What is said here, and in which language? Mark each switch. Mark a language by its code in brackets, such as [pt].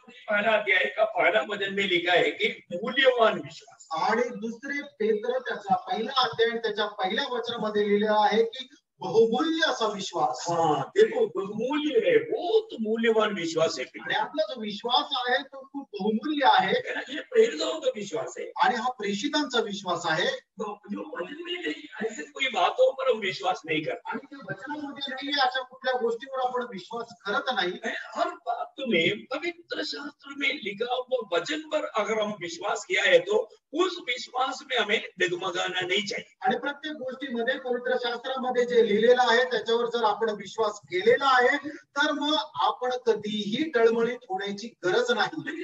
[hi] पहला अध्याय का पहला वचन में लिखा है कि मूल्यवान विश्वास. [mr] आणि दुसरे पेत्र त्याचा पहिला अध्याय त्याच्या पहिल्या वचनामध्ये लिहिलेला आहे की बहुमूल्य असा विश्वास. [hi] हाँ, देखो बहुमूल्य है, बहुत मूल्यवान विश्वास है. [mr] आणि आपला जो विश्वास आहे तो खूप बहुमूल्य आहे. [hi] ये प्रेरितों का विश्वास है [mr] आणि हा प्रेषितांचा विश्वास आहे. [hi] जो वचन में नहीं, ऐसे कोई बातों पर हम विश्वास नहीं करते. [mr] आणि ते वचनामध्ये नाहीये अशा कुठल्या गोष्टीवर आपण विश्वास करत नाही. [hi] हर बात में पवित्र शास्त्र में लिखा हुआ वचन पर अगर हम विश्वास किया है तो उस विश्वास में हमें डगमगाना नहीं चाहिए. [mr] आणि प्रत्येक गोष्टीमध्ये पवित्र शास्त्रामध्ये जे लिहिलेलं आहे त्याच्यावर जर आपण विश्वास केलेला आहे तर मग आपण कधीही डळमळीत होण्याची गरज नाही.